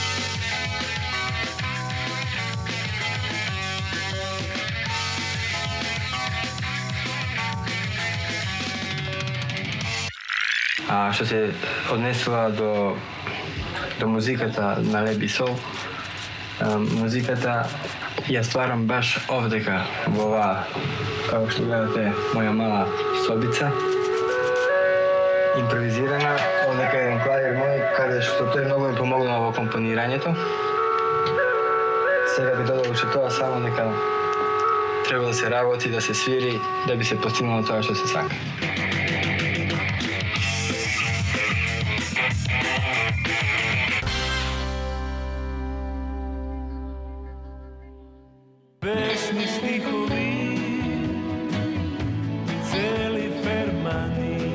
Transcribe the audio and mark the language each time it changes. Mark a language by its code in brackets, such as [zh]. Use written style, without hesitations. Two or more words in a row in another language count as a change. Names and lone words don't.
[mk] А што се однесува до музиката на Леби Сол, музиката ја стварам баш овдека во оваа [sr] kao što gledate, moja mala sobica, improvizirana, ovdje je jedan klavir moj, što to je mnogo mi pomoglo na ovo komponiranju to. [mk] Сега би додал че тоа само нека треба да се работи, да се свири, да би се постигнало тоа што се сака. Песни, стихови, цели фермани.